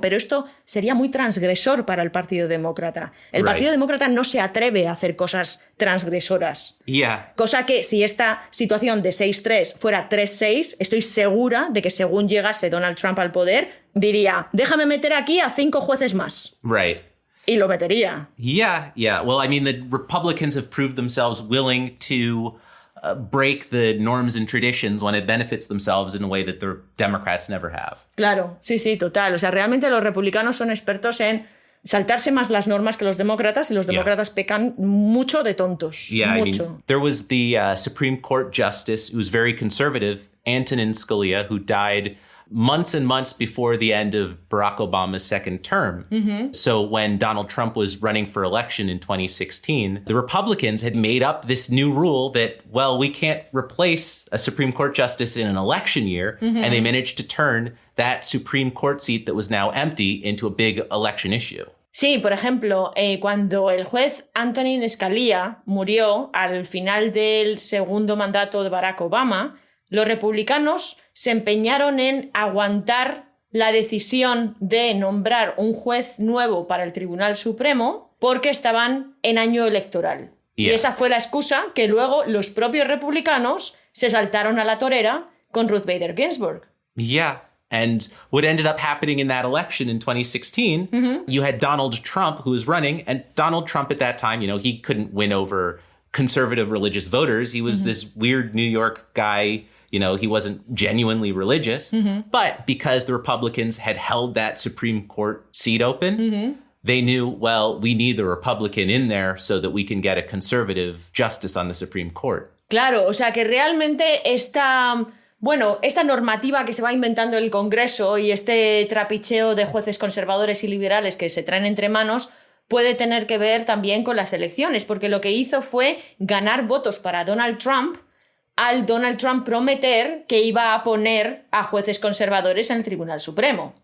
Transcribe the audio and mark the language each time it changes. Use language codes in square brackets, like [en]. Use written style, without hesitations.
[es] Pero esto sería muy transgresor para el Partido Demócrata. El Partido Demócrata no se atreve a hacer cosas transgresoras. Cosa que si esta situación de 6-3 fuera 3-6, estoy segura de que según llegase Donald Trump al poder, diría, déjame meter aquí a 5 jueces más. [en] Right. [es] Y lo metería. [en] Yeah. Well, I mean, the Republicans have proved themselves willing to break the norms and traditions when it benefits themselves in a way that the Democrats never have. [es] Claro, sí, total. O sea, realmente los republicanos son expertos en saltarse más las normas que los demócratas y los demócratas pecan mucho de tontos. [en] Yeah, [es] mucho. [en] I mean, there was the Supreme Court justice who was very conservative, Antonin Scalia, who died months and months before the end of Barack Obama's second term. So when Donald Trump was running for election in 2016, the Republicans had made up this new rule that, well, we can't replace a Supreme Court justice in an election year. And they managed to turn that Supreme Court seat that was now empty into a big election issue. [es] Sí, por ejemplo, cuando el juez Antonin Scalia murió al final del segundo mandato de Barack Obama, los republicanos se empeñaron en aguantar la decisión de nombrar un juez nuevo para el Tribunal Supremo porque estaban en año electoral. [en] Yeah. [es] Y esa fue la excusa que luego los propios republicanos se saltaron a la torera con Ruth Bader Ginsburg. [en] Yeah. And what ended up happening in that election in 2016, you had Donald Trump who was running, and Donald Trump at that time, he couldn't win over conservative religious voters. He was this weird New York guy. He wasn't genuinely religious. But because the Republicans had held that Supreme Court seat open, they knew, well, we need the Republican in there so that we can get a conservative justice on the Supreme Court. [es] Claro, o sea que realmente esta normativa que se va inventando el Congreso y este trapicheo de jueces conservadores y liberales que se traen entre manos puede tener que ver también con las elecciones, porque lo que hizo fue ganar votos para Donald Trump al Donald Trump prometer que iba a poner a jueces conservadores en el Tribunal Supremo.